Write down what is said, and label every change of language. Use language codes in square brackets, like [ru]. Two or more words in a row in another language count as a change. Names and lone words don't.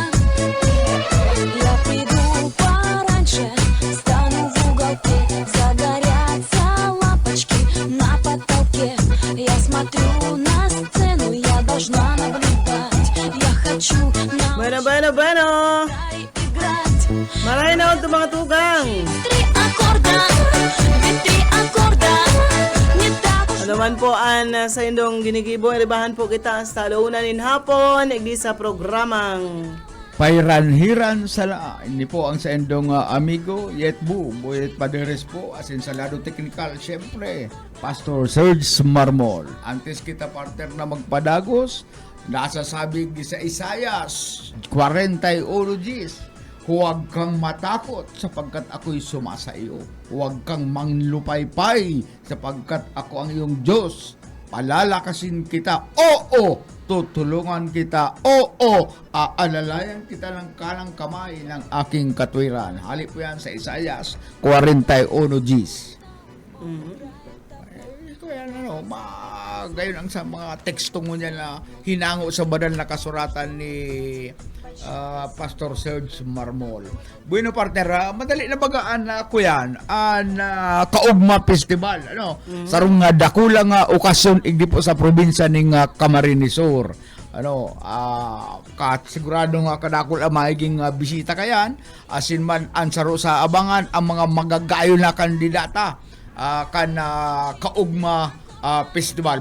[ru] Я приду пораньше, стану в уголке. Загорятся лампочки на потолке. Я смотрю на сцену, я должна наблюдать. Я хочу [bik] Bueno. [ru] играть. [bik] Maray na ito mga tugang. [ru] Три аккорда, не так уж. [bik] Ano man po ang sa indong ginigibo, ribahan po kita sa talaunan in hapon, igdi sa programang Pairanhiran sala. Ini po ang sa endong amigo Yetbu, Boyet Paderes po, asin sa lado teknikal, syempre, Pastor Serge Marmol. Antes kita partner na magpadagos, nasasabi sa Isayas 41 Gs, [tl] huwag kang matakot sapagkat ako'y sumasa iyo. Huwag kang manglupaypay sapagkat ako ang iyong Diyos. Palalakasin kita, oo, tutulungan kita, oo, aalalayan kita ng kanang kamay ng aking katwiran. [bik] Halip po yan sa Isayas 41 Gs. Yan, gayon ang sa mga teksto mo niya na hinango sa banal na kasuratan ni Pastor Serge Marmol. Bueno partner, madali na bagaan na ako yan ang Kaugma Festival. Sarong dakula nga okasyon igdi po sa probinsya ng Camarines Sur. Sigurado nga kadakol ang maiging bisita kayan, asin man ansaro sa abangan ang mga magagayo na kandidata Kaugma Festival.